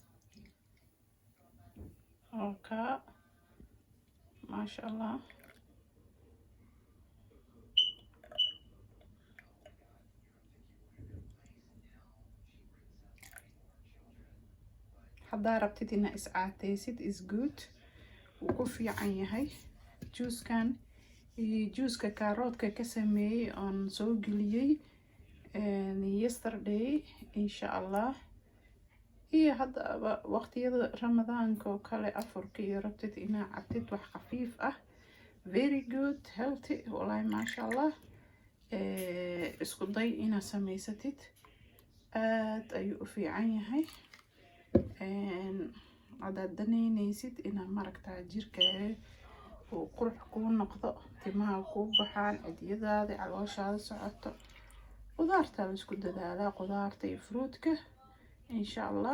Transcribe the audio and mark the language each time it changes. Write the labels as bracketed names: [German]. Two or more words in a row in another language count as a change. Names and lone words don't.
[Arabic] okay, maasha Allah. [Somali] haddaa rabtid inaa iscaataysid [English] is good, [Somali] wuu ku fiican yahay juice-kan. iyo juice-ka kaaroodka ka sameeyey oon soo geliyey yesterday [Arabic] insha Allah. [Somali] iyo haddaba waqtiyada ramadaanka oo kale afurka iyo rabtid inaa cabtid wax khafiif ah, [English] very good, healthy, [Arabic] wallahi maasha Allah. [Somali] isku day inaa samaysatid, aad ayuu u fiican yahay. haddaad danaynaysid inaad maragtaa jirkaaga uu qurux kuu noqdo, timaha kuu baxaan, cidyadaada, calooshaada socoto, qudaarta la isku dadaalaa, qudaarta iyo fruitka [Arabic] insha Allah.